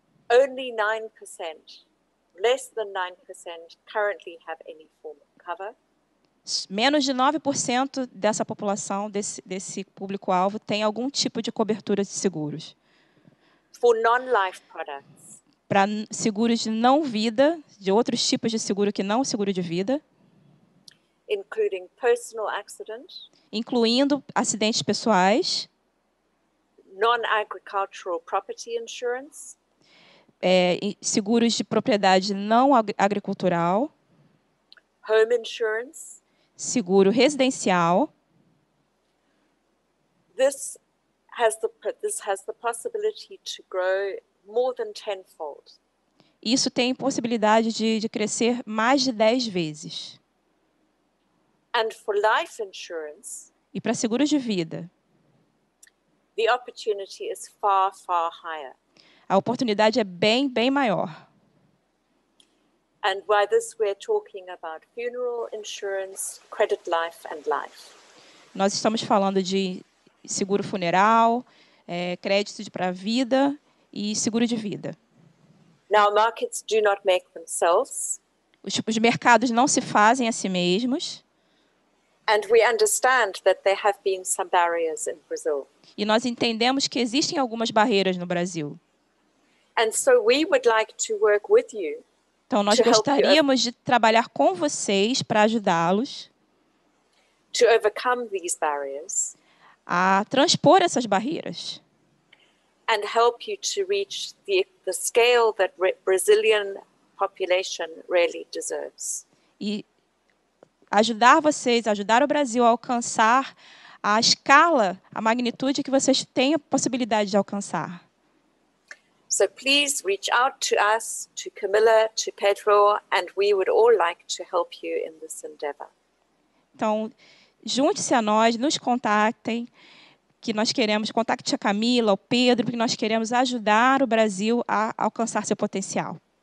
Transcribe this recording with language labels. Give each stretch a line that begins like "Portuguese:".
English: only 9%, less than 9% currently have any form of cover.
Portuguese: Menos de 9% dessa população, desse público-alvo, tem algum tipo de cobertura de seguros.
English: For non-life products.
Portuguese: Para seguros de não vida, de outros tipos de seguro que não seguro de vida.
English: Including personal accident.
Portuguese: Incluindo acidentes pessoais.
English: Non-agricultural property insurance.
Portuguese: Seguros de propriedade não agricultural.
English: Home insurance.
Portuguese: Seguro residencial.
English: This has the possibility to grow more than tenfold.
Portuguese: Isso tem possibilidade de crescer mais de 10 vezes.
English: And for life insurance,
Portuguese: e para seguros de vida,
English: the opportunity is far, far higher.
Portuguese: A oportunidade é bem maior.
English: And by this we're talking about funeral insurance, credit life and life.
Portuguese: Nós estamos falando de seguro funeral, crédito para a vida e seguro de vida.
English: Now markets do not make themselves.
Portuguese: Os mercados não se fazem a si mesmos.
English: And we understand that there have been some barriers in Brazil.
Portuguese: E nós entendemos que existem algumas barreiras no Brasil.
English: And so we would like to work with you.
Portuguese: Então nós gostaríamos de trabalhar com vocês para ajudá-los
English: to overcome these barriers.
Portuguese: A transpor essas barreiras.
English: And help you to reach the scale that Brazilian population really deserves.
Portuguese: E ajudar o Brasil a alcançar a escala, a magnitude que vocês têm a possibilidade de alcançar.
English: So please reach out to us, to Camilla, to Pedro, and we would all like to help you in this endeavor.
Portuguese: Então, junte-se a nós, nos contactem, que nós queremos, contacte a Camila, o Pedro, porque nós queremos ajudar o Brasil a alcançar seu potencial.